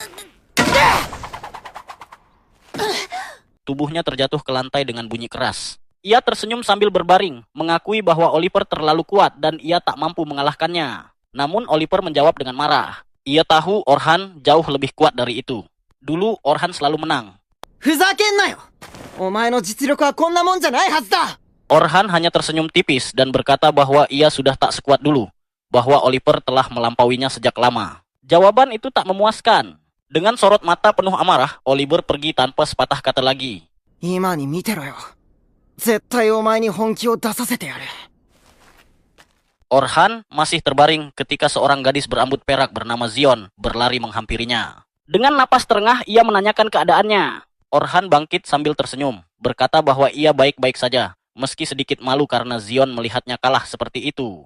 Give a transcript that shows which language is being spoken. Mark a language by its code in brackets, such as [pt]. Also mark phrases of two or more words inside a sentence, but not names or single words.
[id] Tubuhnya terjatuh ke lantai dengan bunyi keras. Ia tersenyum sambil berbaring, mengakui bahwa Oliver terlalu kuat dan ia tak mampu mengalahkannya. Namun Oliver menjawab dengan marah. Ia tahu Orhan jauh lebih kuat dari itu. Dulu Orhan selalu menang. [ja] ふざけんなよお前の実力はこんなもんじゃないはずだ [id] Orhan hanya tersenyum tipis dan berkata bahwa ia sudah tak sekuat dulu, bahwa Oliver telah melampauinya sejak lama. Jawaban itu tak memuaskan. Dengan sorot mata penuh amarah, Oliver pergi tanpa sepatah kata lagi. [ja] 今に見てろよ絶対お前に本気を出させてやる [id] Orhan masih terbaring ketika seorang gadis berambut perak bernama Zion berlari menghampirinya. Dengan napas terengah, ia menanyakan keadaannya. Orhan bangkit sambil tersenyum, berkata bahwa ia baik-baik saja, meski sedikit malu karena Zion melihatnya kalah seperti itu.